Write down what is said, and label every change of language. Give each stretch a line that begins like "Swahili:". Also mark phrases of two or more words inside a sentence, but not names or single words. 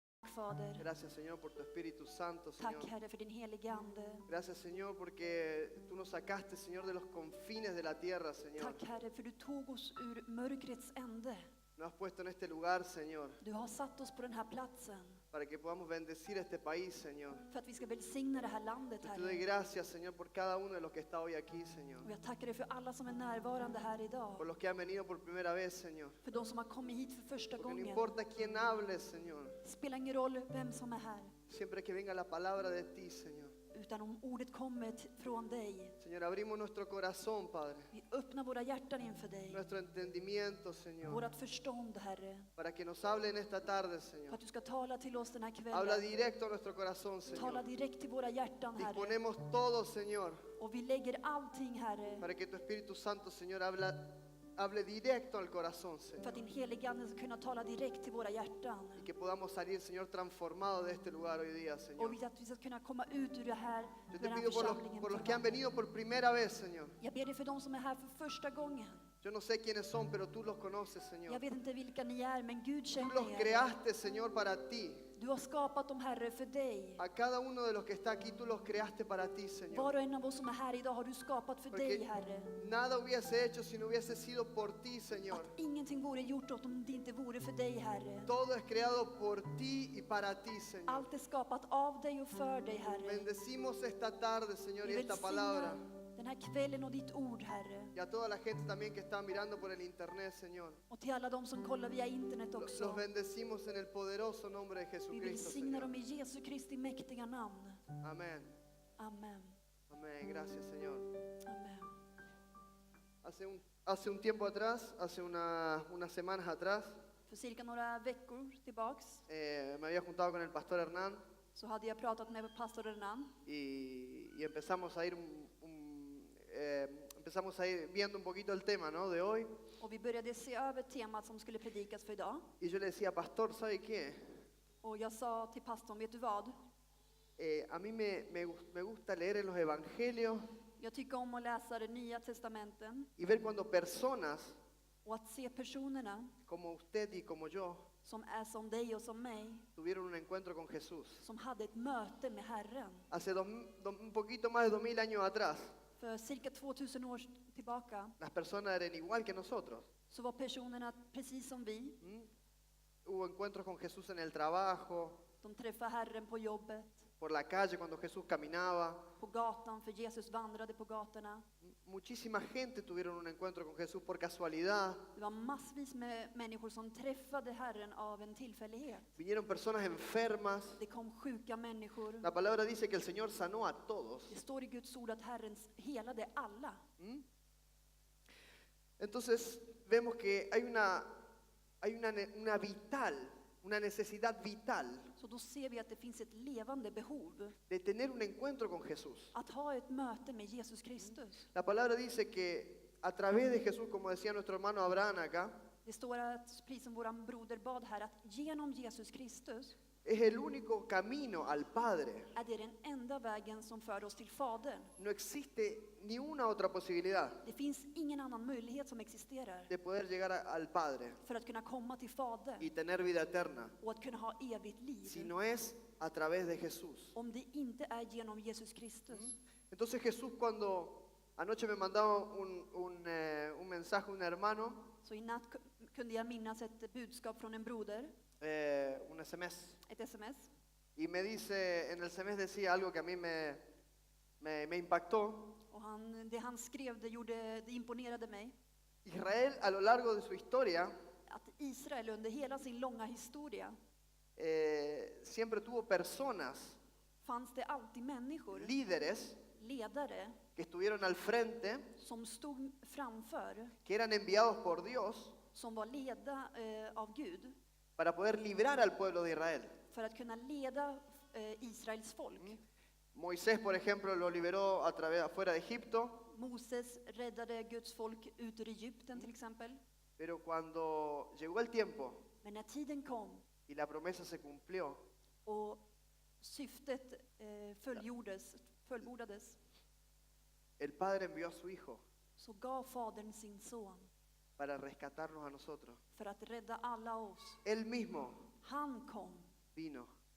Swedish: Fader.
Spanish: Gracias, Señor, por tu Espíritu Santo,
Swedish: Tack
Spanish: Señor.
Swedish: Herre för din helige Ande.
Spanish: Gracias, Señor, porque tú nos sacaste, Señor, de los confines de la tierra, Señor.
Swedish: Tack Herre för du tog oss ur mörkrets ände.
Spanish: Nos has puesto en este lugar, Señor,
Swedish: Du har satt oss på den här platsen
Spanish: para que podamos bendecir este país, Señor.
Swedish: för att vi ska välsigna det här landet,
Spanish: Yo te doy
Swedish: Herre.
Spanish: gracias, Señor, por cada uno de los que está hoy aquí, Señor.
Swedish: Och jag tackar dig för alla som är närvarande här
Spanish: Por
Swedish: idag.
Spanish: los que han venido por primera vez, Señor.
Swedish: För de som har kommit hit för första
Spanish: Porque no
Swedish: gången.
Spanish: importa quién hable, Señor.
Swedish: Spelar ingen roll vem som är här.
Spanish: Siempre que venga la palabra de ti, Señor.
Swedish: Utan om ordet kommer från dig.
Spanish: Señor, abrimos nuestro corazón, Padre.
Swedish: Vi öppnar våra hjärtan inför dig.
Spanish: Nuestro entendimiento, Señor.
Swedish: Vårat förstånd, Herre.
Spanish: Para que nos hable en esta tarde,
Swedish: För
Spanish: Señor.
Swedish: att du ska tala till oss den här
Spanish: Habla
Swedish: kvällen.
Spanish: directo a nuestro corazón,
Swedish: Tala
Spanish: Señor.
Swedish: direkt till våra hjärtan, Herre.
Spanish: Disponemos todo, Señor.
Swedish: Och vi lägger allting, Herre.
Spanish: Para que tu Espíritu Santo, Señor, hable directo al corazón,
Swedish: För
Spanish: Señor.
Swedish: att din helige Ande ska kunna tala direkt till våra hjärtan.
Spanish: Y que podamos salir, Señor, transformados de este lugar hoy día,
Swedish: Och
Spanish: Señor.
Swedish: att vi ska kunna komma ut ur det här,
Spanish: Yo
Swedish: ur
Spanish: te
Swedish: den här
Spanish: pido
Swedish: församlingen.
Spanish: por los
Swedish: till
Spanish: que han
Swedish: varandra.
Spanish: venido por primera vez, Señor.
Swedish: Jag ber dig för de som är här för första gången.
Spanish: Yo no sé quiénes son, pero tú los conoces, Señor.
Swedish: Jag vet inte vilka ni är, men Gud
Spanish: Tú
Swedish: känner
Spanish: los
Swedish: er.
Spanish: creaste, Señor, para ti.
Swedish: Du har skapat dem, Herre, för dig.
Spanish: A cada uno de los que está aquí, tú los creaste para ti, Señor.
Swedish: Var och en av oss som är här idag har du skapat för dig,
Spanish: Porque
Swedish: Herre.
Spanish: nada hubiese hecho si no hubiese sido por ti, Señor.
Swedish: Att ingenting vore gjort om det inte vore för dig, Herre.
Spanish: Todo es creado por ti y para ti, Señor.
Swedish: Allt är skapat av dig och för dig, Herre.
Spanish: Bendecimos esta tarde, Señor, y
Swedish: Vi
Spanish: esta palabra.
Swedish: välsignar den här kvällen och ditt ord, Herre.
Spanish: Y a toda la gente también que está mirando por el internet, Señor.
Swedish: Och till alla de som kollar via internet
Spanish: Los
Swedish: också.
Spanish: bendecimos en el poderoso nombre de
Swedish: Vi
Spanish: Jesucristo,
Swedish: välsignar
Spanish: Señor.
Swedish: dem i Jesu Kristi mäktiga namn.
Spanish: Amén.
Swedish: Amen.
Spanish: Amén. Gracias, Señor.
Swedish: Amen.
Spanish: Hace un tiempo atrás, hace unas semanas atrás,
Swedish: För cirka några veckor tillbaks
Spanish: me había juntado con el pastor Hernán
Swedish: så hade jag pratat med pastor Hernan.
Spanish: y empezamos a ir empezamos a ir viendo un poquito el tema, ¿no?, de hoy.
Swedish: Och vi började se över temat som skulle predikas för idag.
Spanish: Y yo le decía, pastor, ¿sabe qué?
Swedish: Och jag sa till pastorn, vet du vad?
Spanish: A mí me gusta leer en los evangelios
Swedish: Jag tycker om att läsa det nya testamenten
Spanish: y ver cuando personas
Swedish: och att se personerna
Spanish: como usted y como yo
Swedish: som är som dig och som mig,
Spanish: tuvieron un encuentro con Jesús.
Swedish: som hade ett möte med Herren.
Spanish: Hace un poquito más de 2000 años atrás,
Swedish: För cirka 2000 år tillbaka
Spanish: las personas eran igual que nosotros.
Swedish: så var personerna precis som vi.
Spanish: Hubo encuentros con Jesús en el trabajo,
Swedish: De träffade Herren på jobbet,
Spanish: por la calle cuando Jesús caminaba.
Swedish: på gatan, för Jesus vandrade på gatorna.
Spanish: Muchísima gente tuvieron un encuentro con Jesús por casualidad.
Swedish: Det var massvis med människor som träffade Herren av en tillfällighet.
Spanish: Vinieron personas enfermas.
Swedish: Det kom sjuka människor.
Spanish: La palabra dice que el Señor sanó a todos.
Swedish: Det står i Guds ord att Herren helade alla.
Spanish: Entonces vemos que hay una necesidad vital
Swedish: Så då ser vi att det finns ett levande behov
Spanish: de tener un encuentro con Jesús.
Swedish: att ha ett möte med Jesus Kristus.
Spanish: La palabra dice que a través de Jesús, como decía nuestro hermano Abraham acá,
Swedish: Det står att, precis som våran broder bad här, att genom Jesus Kristus
Spanish: es el único camino al Padre.
Swedish: är det den enda vägen som för oss till Fadern.
Spanish: No existe ni una otra posibilidad
Swedish: Det finns ingen annan möjlighet som existerar
Spanish: de poder llegar al Padre
Swedish: för att kunna komma till Fadern
Spanish: y tener vida eterna,
Swedish: och att kunna ha evigt liv.
Spanish: si no es a través de Jesús.
Swedish: Om det inte är genom Jesus Kristus.
Spanish: Entonces Jesús, cuando anoche me mandaba un mensaje un hermano,
Swedish: Så i natt kunde jag minnas ett budskap från en broder,
Spanish: un SMS,
Swedish: ett sms.
Spanish: y me dice, en el SMS decía algo que a mí me impactó.
Swedish: Och det han skrev, det imponerade mig.
Spanish: Israel a lo largo de su historia
Swedish: Att Israel under hela sin långa historia
Spanish: siempre tuvo personas,
Swedish: fanns det alltid människor,
Spanish: líderes,
Swedish: ledare,
Spanish: que estuvieron al frente,
Swedish: som stod framför,
Spanish: que eran enviados por Dios
Swedish: som var ledda av Gud
Spanish: para poder librar al pueblo de Israel.
Swedish: för att kunna leda Israels folk.
Spanish: Moisés, por ejemplo, lo liberó afuera de Egipto,
Swedish: Moses räddade Guds folk ut ur Egypten till exempel.
Spanish: pero cuando llegó el tiempo
Swedish: Men när tiden kom
Spanish: y la promesa se cumplió,
Swedish: och syftet fullbordades,
Spanish: el Padre envió a su Hijo
Swedish: så gav Fadern sin son
Spanish: para rescatarnos a nosotros.
Swedish: för att rädda alla oss.
Spanish: Él mismo
Swedish: Han kom
Spanish: vino